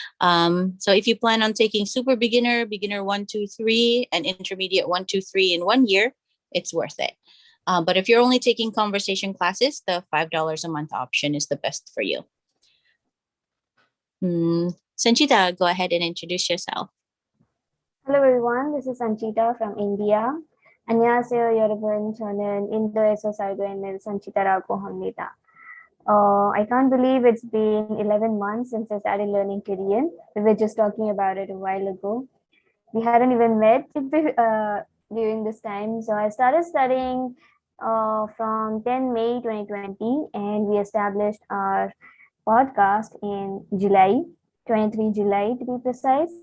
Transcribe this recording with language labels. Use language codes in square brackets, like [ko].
[en] So if you plan on taking super beginner, beginner 1, 2, 3, and intermediate 1, 2, 3 in 1 year, it's worth it. But if you're only taking conversation classes, the $5 a month option is the best for you. Sanchita, go ahead and introduce yourself. Hello everyone, this is Sanchita from India. [ko] 안녕하세요 여러분, 저는 인도에서 살고 있는 산치타라고 합니다. [en] I can't believe it's been 11 months since I started learning Korean. We were just talking about it a while ago. We hadn't even met during this time. So I started studying from 10 May 2020, and we established our podcast in July, 23 July to be precise.